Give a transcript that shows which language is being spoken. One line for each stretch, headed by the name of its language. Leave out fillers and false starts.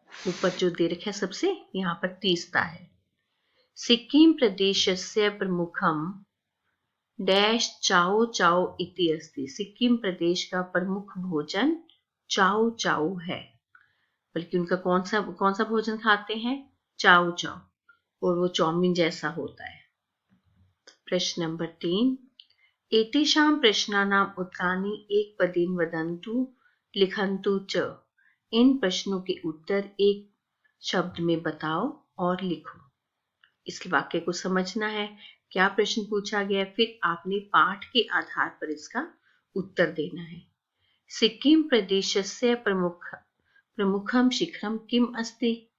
Hindi: ऊपर जो दे रखा है सबसे, यहाँ पर तीस्ता है।
Sanskrit: सिक्किम प्रदेशस्य प्रमुखम डैश चाओ चाओ इति अस्ति।
Hindi: सिक्किम प्रदेश का प्रमुख भोजन चाओ चाओ है। बल्कि उनका कौन सा भोजन खाते हैं? चाओ चाओ, और वो चाउमीन जैसा होता है।
Sanskrit: प्रश्न नंबर 3, एतेषां प्रश्नानाम् उत्तराणि एकपदेन वदन्तु लिखन्तु च।
Hindi: इन प्रश्नों के उत्तर एक शब्द में बताओ और लिखो। इस वाक्य को समझना है, क्या प्रश्न पूछा गया, फिर आपने पाठ के आधार पर इसका उत्तर देना है।
Sanskrit: सिक्किम प्रदेशस्य प्रमुखम शिखरम किम अस्ति।